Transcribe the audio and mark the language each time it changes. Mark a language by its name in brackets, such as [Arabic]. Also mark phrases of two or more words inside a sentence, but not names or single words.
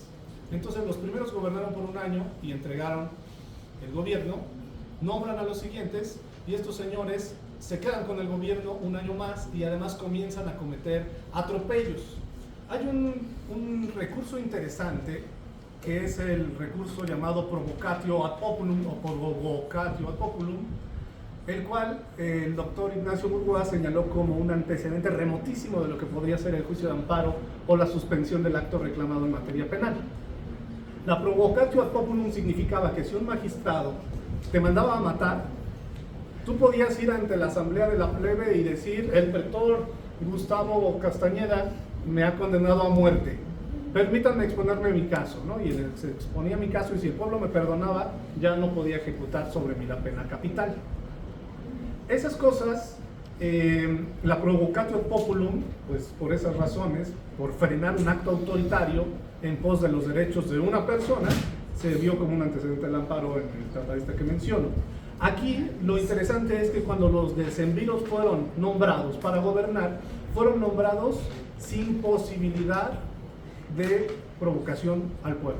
[Spanish] Entonces los primeros gobernaron por un año y entregaron el gobierno, nombran a los siguientes y estos señores se quedan con el gobierno un año más y además comienzan a cometer atropellos. Hay un recurso interesante que es el recurso llamado [Latin] provocatio ad populum [Spanish] o [Latin] provocatio ad populum, [Spanish] el cual el doctor Ignacio Burgoa señaló como un antecedente remotísimo de lo que podría ser el juicio de amparo o la suspensión del acto reclamado en materia penal. La [Latin] provocatio ad populum [Spanish] significaba que si un magistrado te mandaba a matar, tú podías ir ante la asamblea de la plebe y decir: el pretor Gustavo Castañeda me ha condenado a muerte, permítanme exponerme mi caso, ¿no? Y se exponía mi caso, y si el pueblo me perdonaba, ya no podía ejecutar sobre mí la pena capital. Esas cosas, la [Latin] provocatio ad populum, [Spanish] pues por esas razones, por frenar un acto autoritario en pos de los derechos de una persona, se vio como un antecedente del amparo en el tratadista que menciono. Aquí lo interesante es que cuando los decemviros fueron nombrados para gobernar, fueron nombrados sin posibilidad de provocación al pueblo.